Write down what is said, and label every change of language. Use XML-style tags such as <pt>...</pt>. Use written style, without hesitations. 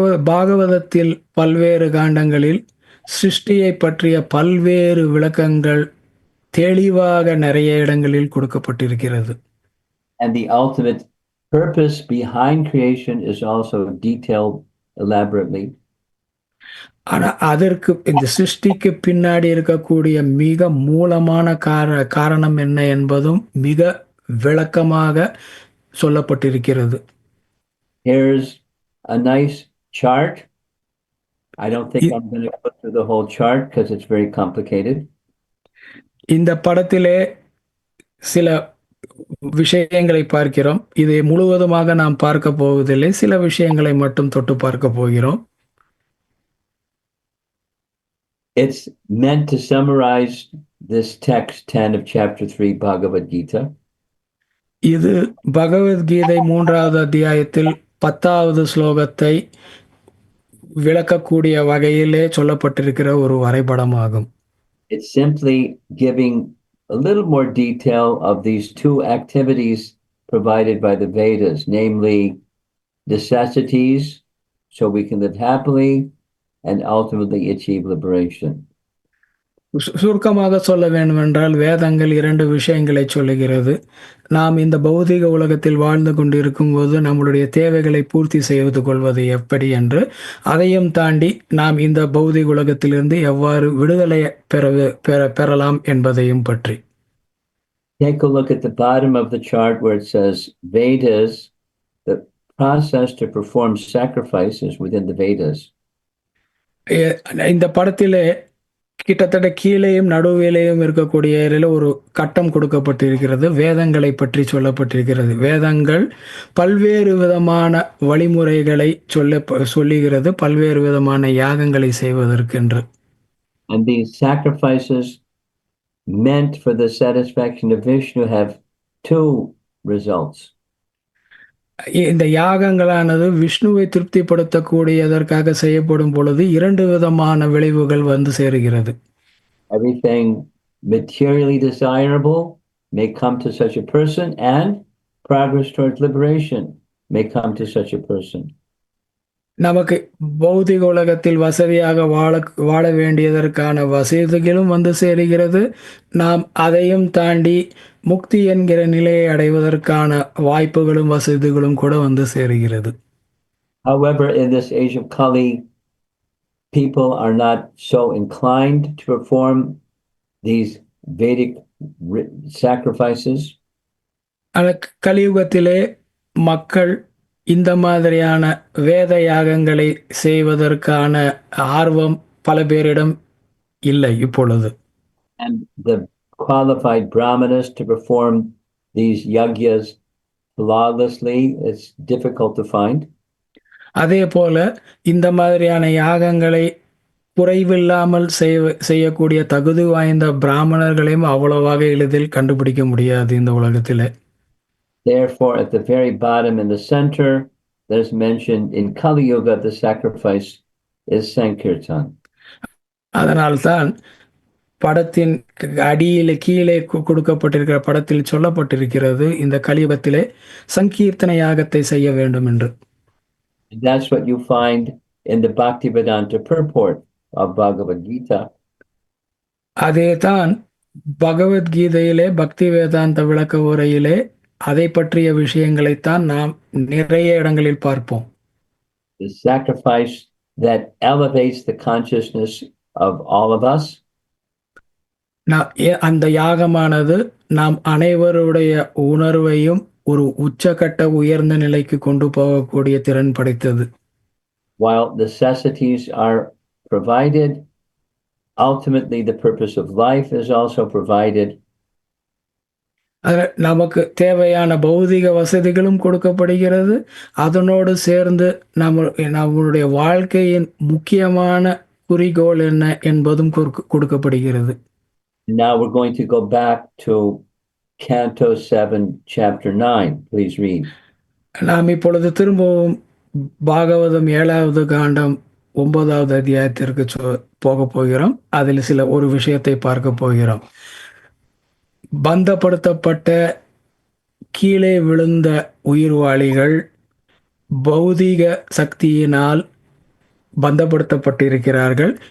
<ta>பாகவதத்தில் பல்வேறு காண்டங்களில் சிருஷ்டியை பற்றிய பல்வேறு விளக்கங்கள் தெளிவாக நிறைய இடங்களில் கொடுக்கப்பட்டிருக்கிறது.</ta> <en>And the ultimate purpose behind creation is also detailed elaborately.</en> <ta>ஆனா அதற்கு இந்த சிருஷ்டிக்கு பின்னாடி இருக்கக்கூடிய மிக மூலமான காரணம் என்ன என்பதும் மிக விளக்கமாக சொல்லப்பட்டிருக்கிறது.</ta> <en>Here's a nice chart. I don't think I'm going to go through the whole chart because it's very complicated.</en> <ta>இந்த படத்திலே சில விஷயங்களை பார்க்கிறோம். இதை முழுவதுமாக நாம் பார்க்க போவதில்லை. சில விஷயங்களை மட்டும் தொட்டு பார்க்க போகிறோம்.</ta> <en>It's meant to summarize this text 10 of chapter 3 Bhagavad Gita.</en> <ta>இது பகவத்கீதை 3வது அத்தியாயத்தில் 10வது ஸ்லோகத்தை விளக்கக்கூடிய வகையிலே சொல்லப்பட்டிருக்கிற ஒரு வரைபடமாகும்.</ta> <en>It's simply giving a little more detail of these two activities provided by the Vedas, namely necessities, so we can live happily and ultimately achieve liberation.</en> <ta>சுருக்கமாக சொல்ல வேண்டுமென்றால் வேதங்கள் 2 விஷயங்களை சொல்லுகிறது. நாம் இந்த பௌதிக உலகத்தில் வாழ்ந்து கொண்டிருக்கும் போது நம்முடைய தேவைகளை பூர்த்தி செய்து கொள்வது எப்படி என்று, அதையும் தாண்டி நாம் இந்த பௌதிக உலகத்திலிருந்து எவ்வாறு விடுதலை பெறலாம் என்பதையும் பற்றி.</ta> <en>Take a look at the bottom of the chart where it says Vedas, the process to perform sacrifices within the Vedas.</en> <ta>இந்த படத்திலே கிட்டத்தட்ட கீழேயும் நடுவிலேயும் இருக்கக்கூடிய ஒரு கட்டம் கொடுக்கப்பட்டிருக்கிறது. வேதங்களை பற்றி சொல்லப்பட்டிருக்கிறது. வேதங்கள் பல்வேறு விதமான வழிமுறைகளை சொல்லுகிறது, பல்வேறு விதமான யாகங்களை செய்வதற்கென்று.</ta> <en>And these sacrifices meant for the satisfaction of Vishnu have two results.</en> <ta>இந்த யாகங்களானது விஷ்ணுவை திருப்திப்படுத்தக்கூடியதற்காக செய்யப்படும் பொழுது 2 விதமான விளைவுகள் வந்து சேருகிறது.</ta> <en>Everything materially desirable may come to such a person, and progress towards liberation may come to such a person.</en> <ta>நமக்கு பௌதிக உலகத்தில் வசதியாக வாழ வேண்டியதற்கான வசதிகளும் வந்து சேருகிறது. நாம் அதையும் தாண்டி முக்தி என்கிற நிலையை அடைவதற்கான வாய்ப்புகளும் வசதிகளும் கூட வந்து சேருகிறது.</ta> <en>However, in this age of Kali, people are not so inclined to perform these Vedic sacrifices.</en> <ta>கலியுகத்திலே மக்கள் இந்த மாதிரியான வேத யாகங்களை செய்வதற்கான ஆர்வம் பல பேரிடம் இல்லை இப்பொழுது.</ta> <en>And the qualified brahmanas to perform these yagyas flawlessly, it's difficult to find.</en> <ta>அதே போல இந்த மாதிரியான யாகங்களை குறைவில்லாமல் செய்யக்கூடிய தகுதி வாய்ந்த பிராமணர்களையும் அவ்வளவாக எளிதில் கண்டுபிடிக்க முடியாது இந்த உலகத்திலே.</ta> <en>Therefore, at the very bottom in the center, there's mentioned in Kali Yuga, the sacrifice is Sankirtan.</en> <ta>அதனால்தான் படத்தின் அடியிலே கீழே கொடுக்கப்பட்டிருக்கிற படத்தில் சொல்லப்பட்டிருக்கிறது இந்த கலியுகத்திலே சங்கீர்த்தன யாகத்தை செய்ய வேண்டும் என்று.</ta> <en>And that's what you find in the Bhaktivedanta purport of Bhagavad Gita.</en> <ta>அதேதான் பகவத்கீதையிலே பக்தி வேதாந்த விளக்க உரையிலே அதை பற்றிய விஷயங்களைத்தான் நாம் நிறைய இடங்களில் பார்ப்போம்.</ta> <en>The sacrifice that elevates the consciousness of all of us.</en> <ta>அந்த யாகமானது நாம் அனைவருடைய உணர்வையும் ஒரு உச்சகட்ட உயர்ந்த நிலைக்கு கொண்டு போகக்கூடிய திறன் படைத்தது.</ta> <en>While necessities are provided, ultimately the purpose of life is also provided.</en> <ta>நமக்கு தேவையான பௌதிக வசதிகளும் கொடுக்கப்படுகிறது. அதனோடு சேர்ந்து நம்மளுடைய வாழ்க்கையின் முக்கியமான குறிக்கோள் என்ன என்பதும் கொடுக்கப்படுகிறது.</ta> <en>Now we're going to go back to Canto 7, Chapter 9. Please read.</en> <ta>நாம் இப்பொழுது திரும்பவும் பாகவதம் 7வது காண்டம் 9வது அத்தியாயத்திற்கு போகப் போகிறோம். அதில் ஒரு விஷயத்தை பார்க்க போகிறோம். பந்தப்படுத்தப்பட்ட கீழே விழுந்த உயிர்வாளிகள் பௌதீக சக்தியினால் பந்தப்படுத்தப்பட்டிருக்கிறார்கள்.</ta>